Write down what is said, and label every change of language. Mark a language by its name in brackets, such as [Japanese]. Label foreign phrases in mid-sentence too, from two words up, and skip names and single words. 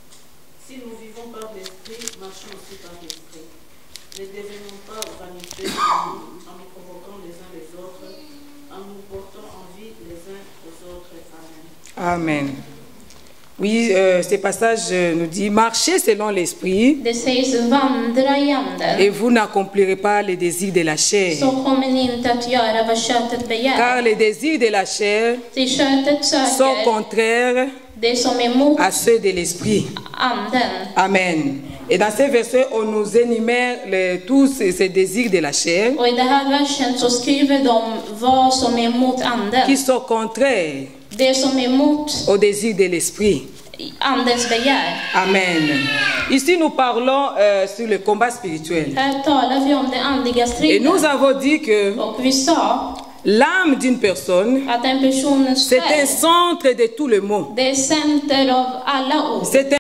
[French] Si nous vivons par l'esprit, marchons aussi par l'esprit. Ne devenons pas vaniteux en nous provoquant les uns les autres, en nous portant envie les uns aux autres. Amen. Amen. Oui, ce passage nous dit, marchez selon l'esprit [Swedish] Det sägs vandra i anden. [French] et vous n'accomplirez pas les désirs de la chair. [Swedish] Så kommer ni inte att göra vad köttet begär. [French] Car les désirs de la chair [Swedish] Till köttet [French] sont [Swedish] söker [French] contraires [Swedish] det som är emot [French] à ceux de l'esprit. [Swedish] anden. [French] Amen. Et dans ces versets, on nous énumère tous ces désirs de la chair [Swedish] Och i det här versen så skriver de vad som är emot [French] qui [Swedish] anden. [French] sont contraires [Swedish] Det som är emot [French] aux désirs de l'esprit. [Swedish] andens begär. [French] Amen. Ici, nous parlons sur le combat spirituel. [Swedish] Här talar vi om det andliga [French] Et nous [Swedish] striden. [French] avons dit que [Swedish] Och vi sa [French] l'âme d'une personne, [Swedish] att en personens [French] c'est un [Swedish] själ, [French] centre de tout le monde. [Swedish] det är center av alla ord. [French] C'est